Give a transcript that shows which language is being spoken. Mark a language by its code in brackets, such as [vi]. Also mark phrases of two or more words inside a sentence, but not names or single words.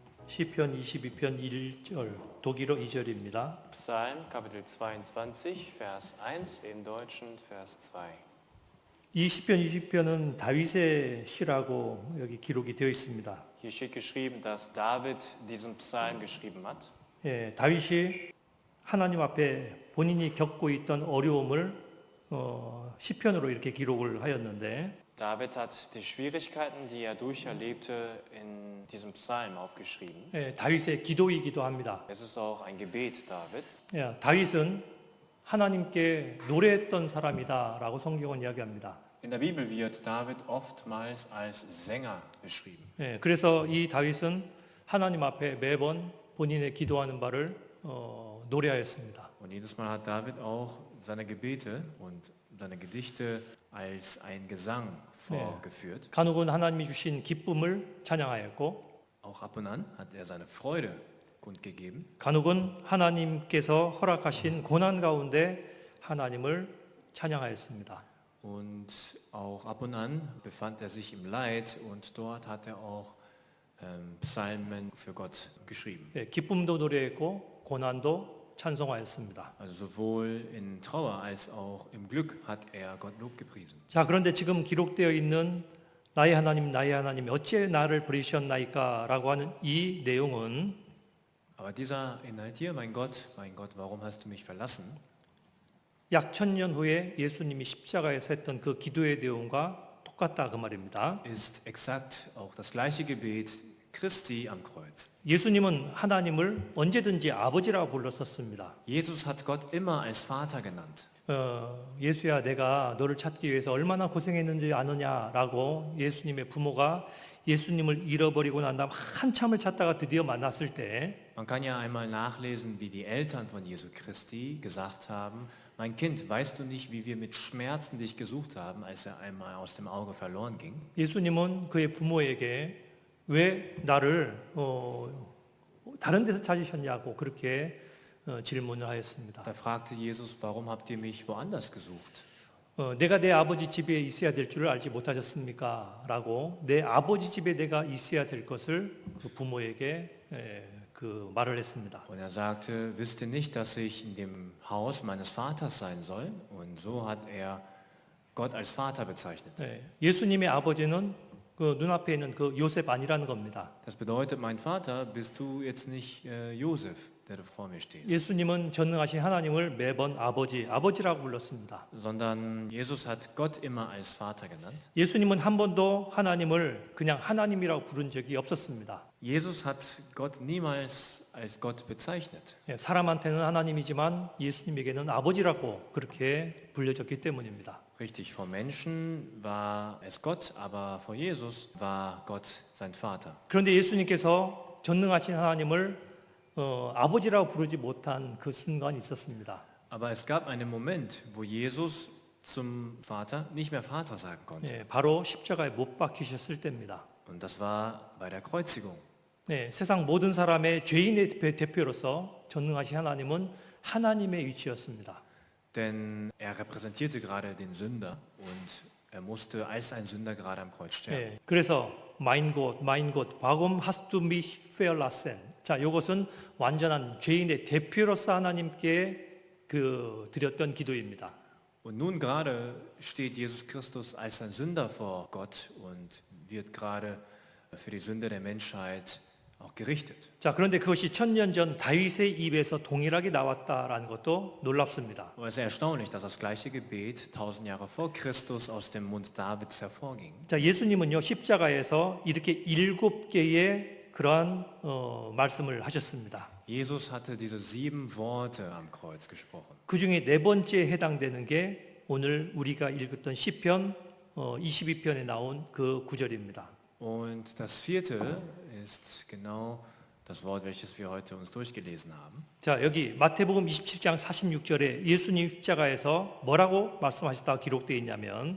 [ko] 시편 22편 1절, 독일어 2절입니다. [de] Psalm Kapitel 22, Vers 1, im Deutschen Vers 2. [ko] 이 시편 20편은 다윗의 시라고 여기 기록이 되어 있습니다. [de] Hier steht geschrieben, dass David diesen Psalm geschrieben hat. [ko] 다윗이 하나님 앞에 본인이 겪고 있던 어려움을 시편으로 이렇게 기록을 하였는데 [de] David hat die Schwierigkeiten, die er durcherlebte, in diesem Psalm aufgeschrieben. [ko] 다윗의 기도이기도 합니다. [de] Es ist auch ein Gebet Davids. [ko] 다윗은 하나님께 노래했던 사람이다라고 성경은 이야기합니다. [de] In der Bibel wird David oftmals als Sänger beschrieben. [ko] 그래서 이 다윗은 하나님 앞에 매번 본인의 기도하는 바를 노래하였습니다. [de] Und jedes Mal hat David auch seine Gebete und seine Gedichte als ein Gesang vorgeführt. [ko] 간혹은 하나님이 주신 기쁨을 찬양하였고, [de] Auch ab und an hat er seine Freude kundgegeben. [ko] 간혹은 하나님께서 허락하신 고난 가운데 하나님을 찬양하였습니다. [de] Und auch ab und an befand er sich im Leid und dort hat er auch Psalmen für Gott geschrieben. [ko] 기쁨도 노래했고 고난도 찬송하였습니다. [de] Also sowohl in Trauer als auch im Glück hat er Gott Lob gepriesen. [ko] 자, 그런데 지금 기록되어 있는 나의 하나님 어찌 나를 버리셨나이까 라고 하는 이 내용은 [de] Aber dieser Inhalt hier, mein Gott, warum hast du mich verlassen? [ko] 약 1000년 후에 예수님이 십자가에서 했던 그 기도의 내용과 똑같다 그 말입니다. [de] Ist exakt auch das gleiche Gebet Christi am Kreuz. [ko] 예수님은 하나님을 언제든지 아버지라고 불렀었습니다. [de] Jesus hat Gott immer als Vater genannt. [ko] 예수야, 내가 너를 찾기 위해서 얼마나 고생했는지 아느냐라고 예수님의 부모가 예수님을 잃어버리고 난 다음 한참을 찾다가 드디어 만났을 때 [de] Man kann ja einmal nachlesen, wie die Eltern von Jesu Christi gesagt haben, mein Kind, weißt du nicht, wie wir mit Schmerzen dich gesucht haben, als er einmal aus dem Auge verloren ging? [ko] 예수님은 그의 부모에게 왜 나를 다른 데서 찾으셨냐고 그렇게 질문을 하였습니다. [de] Da fragte Jesus, warum habt ihr mich woanders gesucht? [ko] 내가 내 아버지 집에 있어야 될 줄을 알지 못하셨습니까? 라고 내 아버지 집에 내가 있어야 될 것을 그 부모에게 그 말을 했습니다. [de] Und er sagte, wisst ihr nicht, dass ich in dem Haus meines Vaters sein soll? Und so hat er Gott als Vater bezeichnet. [ko] 예수님의 아버지는 그 눈앞에 있는 그 요셉 아니라는 겁니다. [de] Das bedeutet, mein Vater bist du jetzt nicht Josef, der du vor mir stehst. [ko] 예수님은 전능하신 하나님을 매번 아버지라고 불렀습니다. [de] Sondern Jesus hat Gott immer als Vater genannt. [ko] 예수님은 한 번도 하나님을 그냥 하나님이라고 부른 적이 없었습니다. [de] Jesus hat Gott niemals als Gott bezeichnet. [ko] 사람한테는 하나님이지만 예수님에게는 아버지라고 그렇게 불려졌기 때문입니다. [de] Richtig, vor Menschen war es Gott, aber vor Jesus war Gott sein Vater. [ko] 그런데 예수님께서 전능하신 하나님을 아버지라고 부르지 못한 그 순간이 있었습니다. [de] Aber es gab einen Moment, wo Jesus zum Vater nicht mehr Vater sagen konnte. [ko] 바로 십자가에 못 박히셨을 때입니다. [de] Und das war bei der Kreuzigung. [ko] 세상 모든 사람의 죄인의 대표로서 전능하신 하나님은 하나님의 위치였습니다. [de] Denn er repräsentierte gerade den Sünder und er musste als ein Sünder gerade am Kreuz sterben. 그래서 mein Gott, warum hast du mich verlassen? [ko] 자, 이것은 완전한 죄인의 대표로서 하나님께 드렸던 기도입니다. [de] Und nun gerade steht Jesus Christus als ein Sünder vor Gott und wird gerade für die Sünde der Menschheit auch gerichtet. [ko] 자, 그런데 그것이 1000년 전 다윗의 입에서 동일하게 나왔다라는 것도 놀랍습니다. [de] Aber es ist erstaunlich, dass das gleiche Gebet 1000 Jahre vor Christus aus dem Mund Davids hervorging. [ko] 자, 예수님은요 십자가에서 이렇게 7개의 그러한 말씀을 하셨습니다. [de] Jesus hatte diese 7 Worte am Kreuz gesprochen. [ko] 그 중에 네 번째에 해당되는 게 오늘 우리가 읽었던 시편 22편에 나온 그 구절입니다. [de] Und das vierte ist genau das Wort, welches wir heute uns durchgelesen haben. [ko] 자, 여기 마태복음 27장 46절에 예수님 십자가에서 뭐라고 말씀하셨다고 기록되어 있냐면